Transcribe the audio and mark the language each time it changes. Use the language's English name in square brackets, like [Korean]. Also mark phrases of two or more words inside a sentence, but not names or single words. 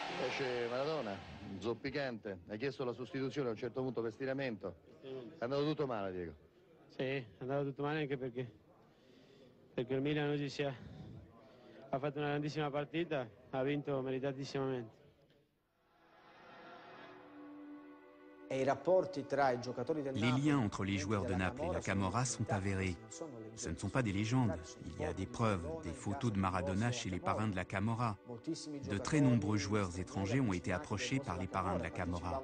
[Italian] Invece Maradona, zoppicante, ha chiesto la sostituzione a un certo punto per stiramento. È andato tutto male, Diego. Sì, è andato tutto male anche perché il Milan oggi ha fatto una grandissima partita, ha vinto meritatisssimamente. [French] Les liens entre les joueurs de Naples et la Camorra sont avérés. Ce ne sont pas des légendes. Il y a des preuves, des photos de Maradona chez les parrains de la Camorra. De très nombreux joueurs étrangers ont été approchés par les parrains de la Camorra.